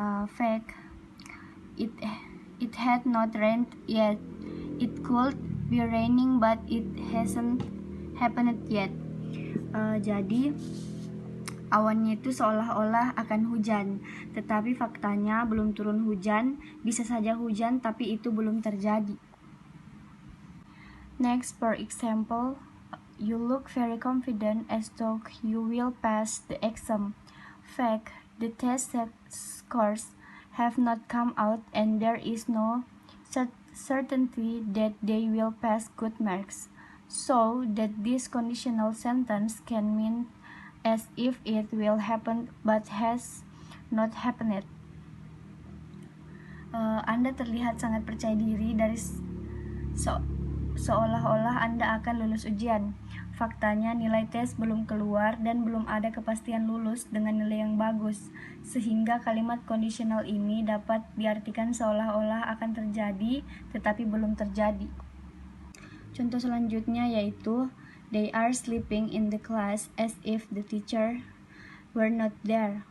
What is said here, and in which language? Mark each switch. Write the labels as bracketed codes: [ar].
[en] Fact, it had not rained yet. It could be raining but it hasn't happened yet. [id] Jadi awannya itu seolah-olah akan hujan, tetapi faktanya belum turun hujan. Bisa saja hujan tapi itu belum terjadi. [en] Next, for example, you look very confident as though you will pass the exam. Fact, the test scores have not come out and there is no certainty that they will pass good marks. So that this conditional sentence can mean as if it will happen but has not happened. [id] Anda terlihat sangat percaya diri dari seolah-olah Anda akan lulus ujian. Faktanya nilai tes belum keluar dan belum ada kepastian lulus dengan nilai yang bagus, sehingga kalimat kondisional ini dapat diartikan seolah-olah akan terjadi tetapi belum terjadi. Contoh selanjutnya yaitu [en] they are sleeping in the class as if the teacher were not there.